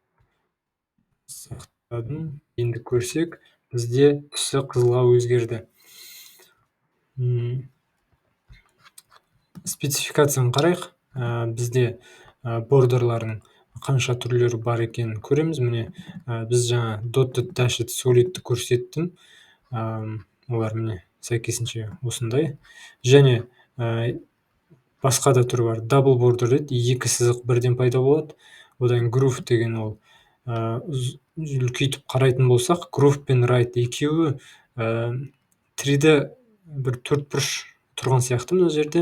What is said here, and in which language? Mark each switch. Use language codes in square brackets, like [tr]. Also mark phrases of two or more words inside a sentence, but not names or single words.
[kk] Сақтадым. Енді көрсек, бізде түсі қызылға өзгерді. Спецификацияны қарайық. Бізде бордерлардың қанша түрлері бар екенін көреміз. Міне біз жаңа [en] dotted, dashed, [kk] solidті көрсеттім. Олар міне сәйкесінше осындай. Және басқа да түрі бар. [en] Double border [kk] дейді, 2 сызық бірден пайда болады. Одан groove деген ол үлкейтіп қарайтын болсақ, groove пен right екеуі 3D бір төртбұрыш тұрған сияқты мына жерде.